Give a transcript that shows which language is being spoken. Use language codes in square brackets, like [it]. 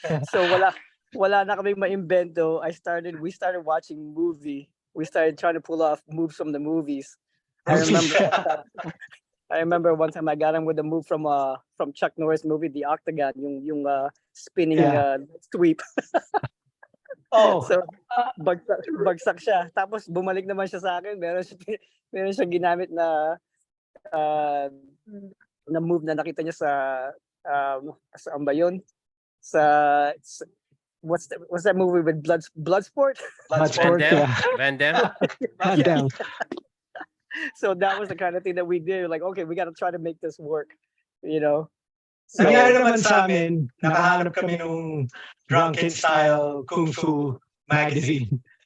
[tl] So wala na kaming ma-invento. [en] We started watching movie. We started trying to pull off moves from the movies. I remember one time I got him with a move from Chuck Norris movie, The Octagon, yung spinning sweep. Oh, [tl] So bagsak siya. Tapos bumalik naman siya sa akin. Meron siya ginamit na move na nakita niya sa saan ba yun? Sa [en] what's that movie with Bloodsport? Bloodsport, yeah. Van Damme? Van Damme. So that was the kind of thing that we did. Like, okay, we got to try to make this work, So, [tl] Nangyari naman sa amin, nakahanap kami nung drunken style kung fu magazine.